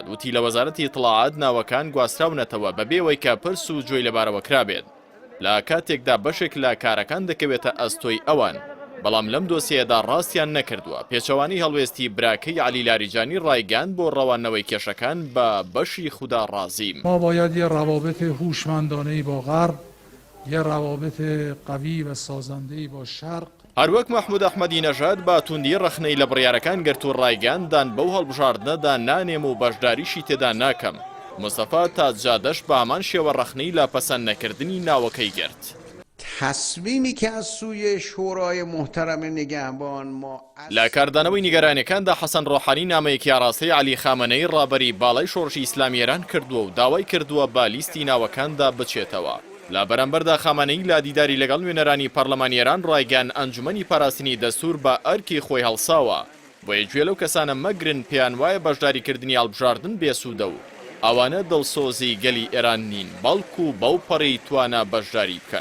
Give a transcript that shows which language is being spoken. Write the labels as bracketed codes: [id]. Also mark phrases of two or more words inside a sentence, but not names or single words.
[ckb] وتی لە وەزارەتی ئیتڵاعات ناوەکان گواستراونەتەوە بەبێەوەی کە پرس و گوێی لەبارەوە کرابێت. لە کاتێکدا بەشێک لە کارەکان دەکەوێتە ئەستۆی ئەوان، بەڵام لەم دۆسیەدا ڕاستیان نەکردووە. پێچەوانی هەڵوێستی براکەی عەلی لاریجانی ڕایگەاند بۆ ڕەوانەوەی کێشەکان بە بەشی خوددا ڕازیم. [fa] ما باید یه روابط هوشمندانه‌ای با غرب، یه روابط قوی و سازنده‌ای با شرق. [ckb] هەروەک مەحموود ئەحمەدی نەژاد با توندی ڕەخنەی لە بڕیارەکان گرت و ڕایگەاندان بەو هەڵبژاردنەدا نانێم و بەشداریشی تێدا ناکەم. مستەفا تاجزادەش بە هەمان شێوە ڕەخنەی لە پەسەند نەکردنی ناوەکەی گرت. [fa] تصمیمی که از سوی شورای محترم نگهبان ما [ckb] لە کاردانەوەی نیگەرانیەکاندا حەسەن ڕۆحانی نامەیەکی ئاڕاستەی عەلی خامنەی ڕابەری باڵای شۆڕشی ئیسلامی ئێران کردووە و داوای کردووە با لیستی ناوەکاندا بچێتەوە. لە بەرامبەردا خامنەی لا دیداری لەگەڵ نوێنەرانی پەرلەمانی ئێران ڕایگەاند ئەنجومەنی پاراستنی دەستور بە ئەرکی خۆی هەڵساوە، بۆیە گوێ لەو کەسانە مەگرن پێیان وایە بەشداریکردنی هەڵبژاردن بێسوودە و ئەوانە دڵسۆزی گەلی ئێران نین، بەڵکو بەو پەڕی توانە بەشداری بکەن.